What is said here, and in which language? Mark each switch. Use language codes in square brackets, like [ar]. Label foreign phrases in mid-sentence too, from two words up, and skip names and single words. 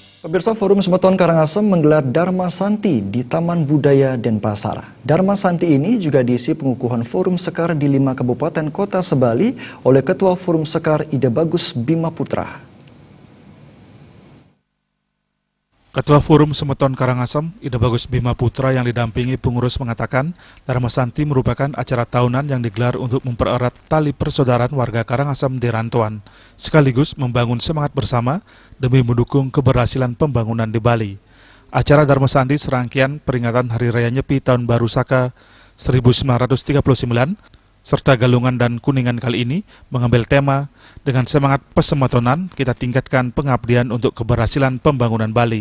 [id] Pemirsa, Forum Semeton Karangasem menggelar Dharma Santi di Taman Budaya Denpasar. Dharma Santi ini juga diisi pengukuhan Forum Sekar di 5 kabupaten kota Sebali oleh Ketua Forum Sekar Ide Bagus Bima Putra. Ketua Forum Semeton Karangasem, Ide Bagus Bima Putra yang didampingi pengurus mengatakan, Dharma Santi merupakan acara tahunan yang digelar untuk mempererat tali persaudaraan warga Karangasem di rantauan, sekaligus membangun semangat bersama demi mendukung keberhasilan pembangunan di Bali. Acara Dharma Santi serangkaian peringatan Hari Raya Nyepi Tahun Baru Saka 1939, serta Galungan dan Kuningan kali ini mengambil tema dengan semangat pesemetonan kita tingkatkan pengabdian untuk keberhasilan pembangunan Bali.